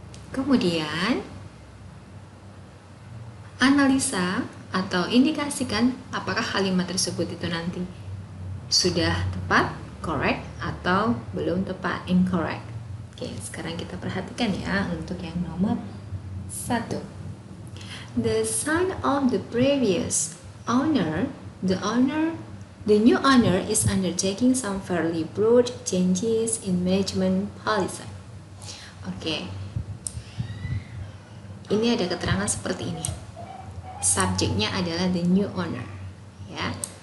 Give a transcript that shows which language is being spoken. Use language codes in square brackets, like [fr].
[id] Kemudian analisa atau indikasikan apakah kalimat tersebut itu nanti sudah tepat, correct, atau belum tepat, incorrect. Oke, sekarang kita perhatikan ya untuk yang nomor 1. [en] The son of the previous owner, the new owner is undertaking some fairly broad changes in management policy. [id] Oke. Ini ada keterangan seperti ini. Subjeknya adalah the new owner, ya.